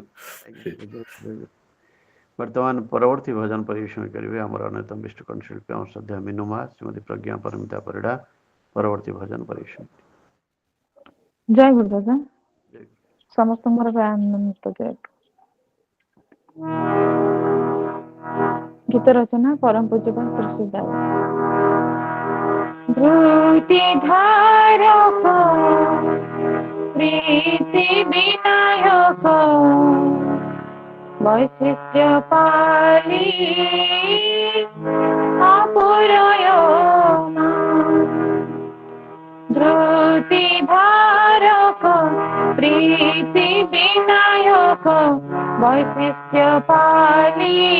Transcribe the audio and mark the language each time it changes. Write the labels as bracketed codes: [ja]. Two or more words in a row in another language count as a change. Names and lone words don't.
[or] ବର୍ତ୍ତମାନ ପରବର୍ତ୍ତୀ ଭଜନ ପରିବେଷଣ କରିବେ ଆମର ଅନ୍ୟତମ ବିଷ୍ଟ କଣ୍ଠଶିଳ୍ପୀ ଆମ ଶ୍ରଦ୍ଧା ମିନୁ ମା ଶ୍ରୀମତୀ ପ୍ରଜ୍ଞା ପରିମିତା ପରିଡ଼ା ପରବର୍ତ୍ତୀ ଭଜନ ପରିବେଷଣ ଜୟ ଗୁରୁ ଦାଦା ସମସ୍ତଙ୍କର ଆନନ୍ଦ ଜୟ ଗୀତ ରଚନା ପରମ ପୂଜ୍ୟ ଶ୍ରୀ ଦାଦା [bn] ধৃতি ধারক প্রীতি বিনায়ক বৈশিষ্ট্য পালি অপূরয়মান ধৃতি ধারক প্রীতি বিনায়ক বৈশিষ্ট্য পালি